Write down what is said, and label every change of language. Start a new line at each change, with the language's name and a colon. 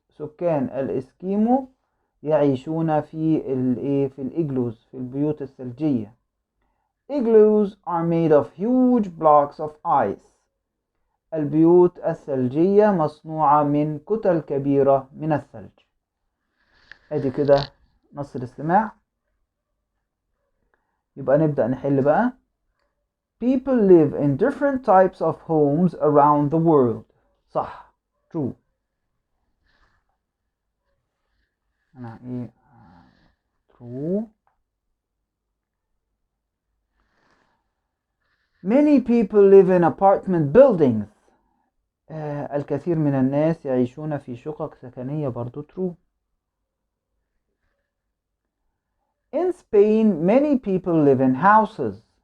Arabic: سكان الإسكيمو يعيشون في الإيجلوز، في البيوت الثلجية.
English: Igloos are made of huge blocks of ice.
Arabic: البيوت الثلجية مصنوعة من كتل كبيرة من الثلج. ادي كده نص الاستماع. يبقى نبدأ نحل بقى.
English: People live in different types of homes around the world.
Arabic: صح. True. أنا True.
English: Many people live in apartment buildings.
Arabic: الكثير من الناس يعيشون في شقق سكنية. برضو True.
English: In Spain, many people live in houses.